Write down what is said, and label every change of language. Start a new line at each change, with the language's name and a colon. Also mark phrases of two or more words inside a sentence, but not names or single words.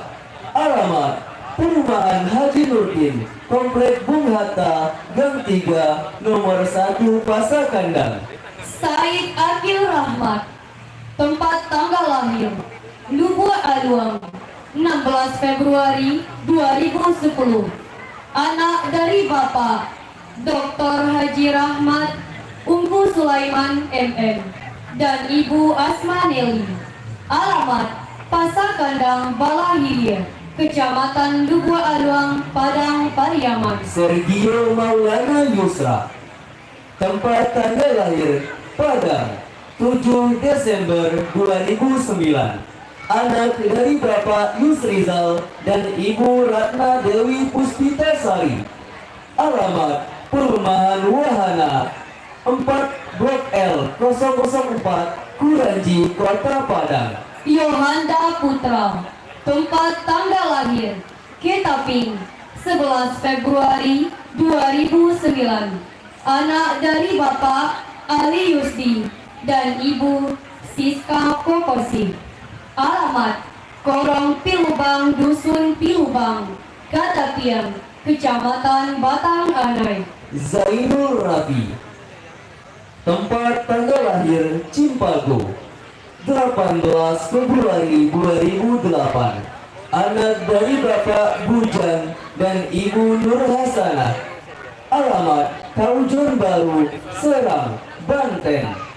Indonesian: Alamat Perumahan Haji Nurdin, Komplek Bung Hatta, Gang 3, Nomor 1, Pasar Kandang. Said Akil Rahmat. Tempat tanggal lahir Lubuk Aluang, 16 Februari 2010. Anak dari Bapak Dr. Haji Rahmat Ungku Sulaiman MM dan Ibu Asma Neli. Alamat Pasar Kandang Balahilir, Kecamatan Lubuk Aluang, Padang Pariaman. Sergio Maulana Yusra. Tempat tanggal lahir Padang, 7 Desember 2009. Anak dari Bapak Yusrizal dan Ibu Ratna Dewi Puspitasari. Alamat Perumahan Wahana, 4 Blok L 004, Kuranji, Kota Padang. Yohanda Putra. Tempat tanggal lahir Ketaping, 11 Februari 2009. Anak dari Bapak Ali Yusdi dan Ibu Siska Kokosi. Alamat Korong Pilubang, Dusun Pilubang, Katapian, Kecamatan Batang Anai. Zainul Rabi. Tempat tanggal lahir Cimpago, 18 Februari 2008. Anak dari Bapak Bujan dan Ibu Nur Hasanah. Alamat Kaujon Baru, Serang, Banten.